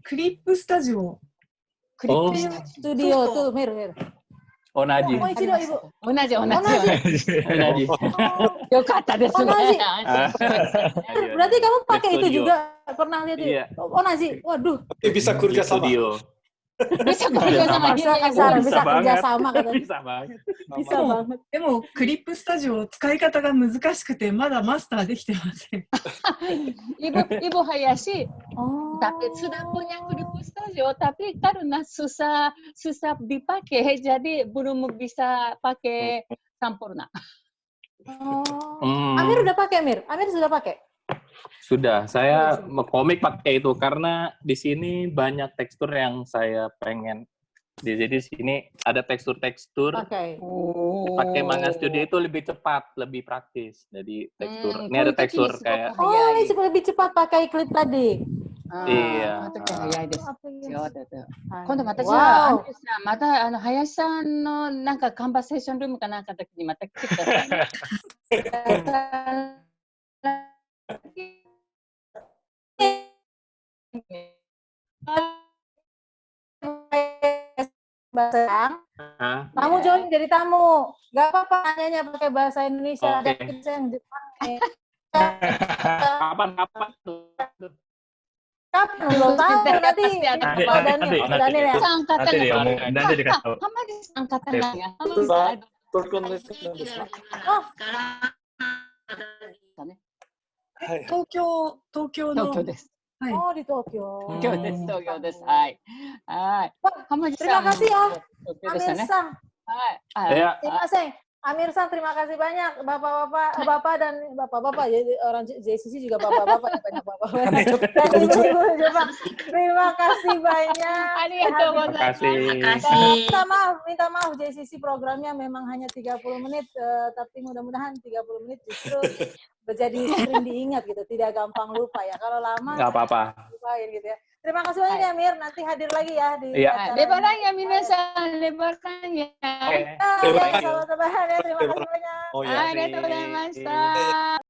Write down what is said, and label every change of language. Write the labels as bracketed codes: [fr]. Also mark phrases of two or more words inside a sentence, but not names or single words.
[ja] クリップスタジオ。クリップスタジオ。 [id] Studio tuh, Mir. [ja] Onaji. Onaji. よかったですね。 [id] Berarti kamu pakai itu juga? Pernah lihat itu? Onaji. Waduh. Bisa kerja sama. Bisa kerja sama. Bisa kerja sama katanya. Bisa banget. Bisa banget. [ja] でもクリップスタジオ使い方が難しくてまだマスターできてません。 [id] Ibu Hayashi, tapi sudah punya klip studio, tapi karena susah dipakai, jadi belum bisa pakai sempurna. Amir udah pakai, Amir? Amir sudah pakai? Sudah, saya komik pakai itu karena di sini banyak tekstur yang saya pengen. Jadi di sini ada tekstur-tekstur. Pakai Manga Studio itu lebih cepat, lebih praktis. Jadi tekstur. Ini ada tekstur kayak. Ini lebih cepat pakai klip tadi. Iya. [ja] 今度またじゃあ、また林さんのなんかカンバセーションルームかなんかの時にまた来てくださいね。 [id] Bahasa Jepang, kamu join jadi tamu. Gak apa-apa nanyanya pakai bahasa Indonesia. Ada kita yang Jepang. Kapan tuh? Kapan? Belum tahu. Nanti Daniel ya. Nanti dikasih tahu. [ja] 東京の。です。 [id] Oh, di Tokyo. [ja] Tokyoです. Hai. [id] Terima kasih ya, Amir Sang. Terima kasih. Amir Sang, terima kasih banyak. Bapak dan bapak-bapak. Jadi orang JCC juga bapak-bapak. Banyak bapak-bapak. Dan ibu-ibu Jepang. Terima kasih banyak. Terima kasih. Minta maaf JCC programnya memang hanya 30 menit. Tapi mudah-mudahan 30 menit justru menjadi sering diingat gitu. Tidak gampang lupa ya. Kalau lama. Nggak apa-apa. Lupain gitu ya. Terima kasih banyak ya, Mir. Nanti hadir lagi ya di acara. Lebarannya, minasan. Lebarannya. Sama-sama ya. Terima kasih banyak. [ja] ありがとうございました。